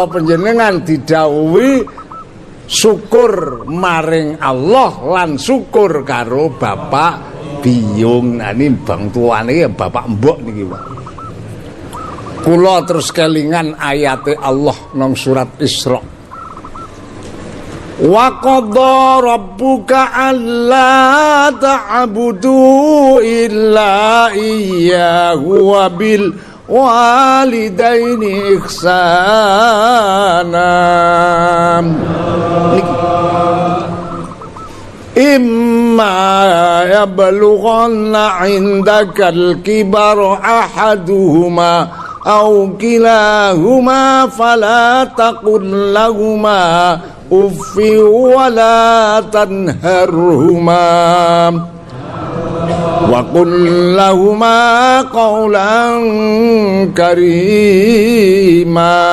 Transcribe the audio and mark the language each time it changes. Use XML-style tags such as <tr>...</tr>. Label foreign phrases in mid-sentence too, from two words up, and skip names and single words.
<jv>panjenengan didhawuhi syukur maring Allah lan syukur karo bapak biyung nani bang tuane ya bapak mbok niki wae kula terus kelingan ayate Allah nang surat Isra</jv> <ar>وقضى ربك ألا تعبدوا إلا إياه وبالوالدين إحسانا. إما يبلغن عندك الكبر أحدهما أو كلاهما فلا تقل لهما أف ولا تنهرهما وقل لهما قولا كريما.</ar>